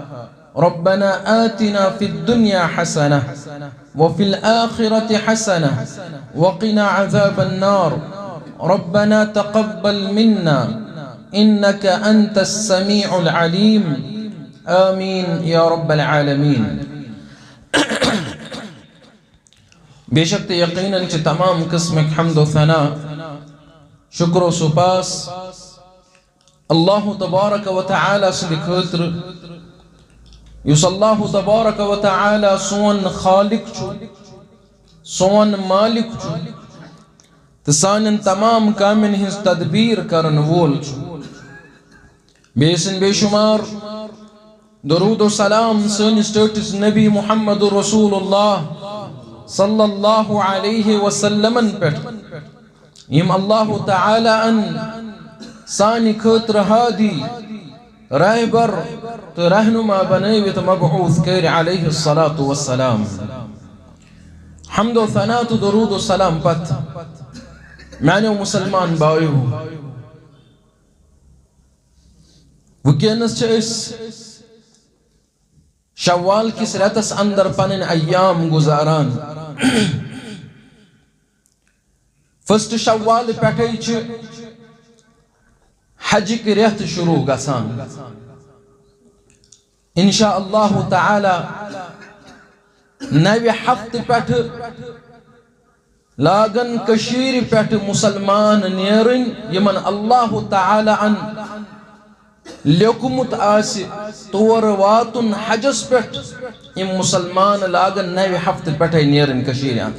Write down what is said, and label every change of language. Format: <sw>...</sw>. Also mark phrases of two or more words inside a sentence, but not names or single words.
<ar>ربنا آتنا في الدنيا حسنة وفي الآخرة حسنة وقنا عذاب النار. ربنا تقبل منا إنك أنت السميع العليم. آمين يا رب العالمين.</ar> <ks>बेशक यकीनन च तमाम किस्म हम्द व सना शुक्र व सुपास अल्लाह</ks> <ar>تبارك وتعالى</ar> <ks>से खैतर युस अल्लाह</ks> <ar>تبارك وتعالى</ar> <ks>सोन खालिक छु सोन मालिक छु तो सानन तमाम कामन हिंस तदबीर करन वोल छु। बेसन बेशुमार दरूद व सलाम सनिस टोटिस नबी मुहम्मद रसूलुल्लाह</ks> <ar>صلى الله عليه وسلم</ar> <ks>पे यम अल्लाह तआला अन सानि खैतर हादी रहबर तो रहनुमा बनैवित मबऊस कर</ks> <ar>عليه الصلاة والسلام.</ar> <ks>हम्द व सना तो दरूद व सलाम पत मैंने मुसलमान बायो वुकनस शव्वाल किस रतस अंदर पन अय्याम गुजारान। फर्स्ट शव्वाल पे हज की रेत शुरू गसान।</ks> <ar>إن شاء الله تعالى</ar> <ks>नवे हफ्त पे लागन कशीर पे मुसलमान नेरन यमन अल्लाह तआला अन लेकुमुत आसि तोर वातुन हजस पे यम मुसलमान लागन नवे हफ्त पे नेरन कशीर</ks>